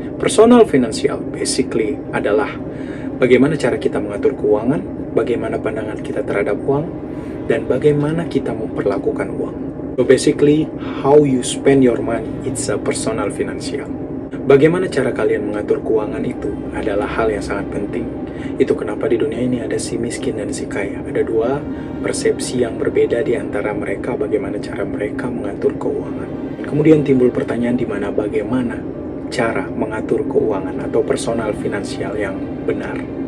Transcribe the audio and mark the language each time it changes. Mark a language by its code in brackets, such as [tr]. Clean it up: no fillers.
[id] Personal financial basically adalah bagaimana cara kita mengatur keuangan, bagaimana pandangan kita terhadap uang, dan bagaimana kita memperlakukan uang. [en] So basically, how you spend your money, it's a personal financial. [id] Bagaimana cara kalian mengatur keuangan itu adalah hal yang sangat penting. Itu kenapa di dunia ini ada si miskin dan si kaya. Ada dua persepsi yang berbeda di antara mereka bagaimana cara mereka mengatur keuangan. Kemudian timbul pertanyaan di mana bagaimana cara mengatur keuangan atau personal finansial yang benar.